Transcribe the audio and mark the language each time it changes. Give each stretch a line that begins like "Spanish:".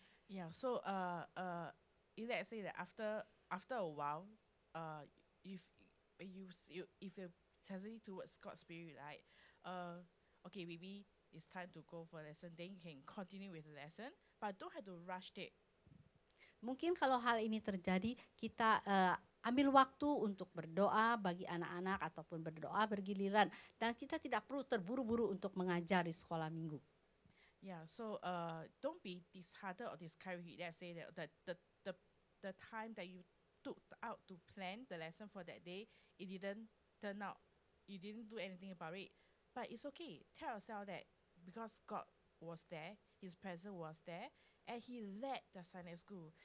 English: Yeah, so if let's say that after a while, if you're sensitive towards God's Spirit, right? Okay, maybe it's time to go for a lesson. Then you can continue with the lesson, but don't have to rush it.
Indonesian: Mungkin kalau hal ini terjadi, kita ambil waktu untuk berdoa bagi anak-anak ataupun berdoa bergiliran, dan kita tidak perlu terburu-buru untuk mengajar di sekolah minggu.
English: Yeah, so don't be disheartened or discouraged. Let's say that the time that you took out to plan the lesson for that day, it didn't turn out. You didn't do anything about it, but it's okay. Tell yourself that because God was there, His presence was there, and He led the Sunday school.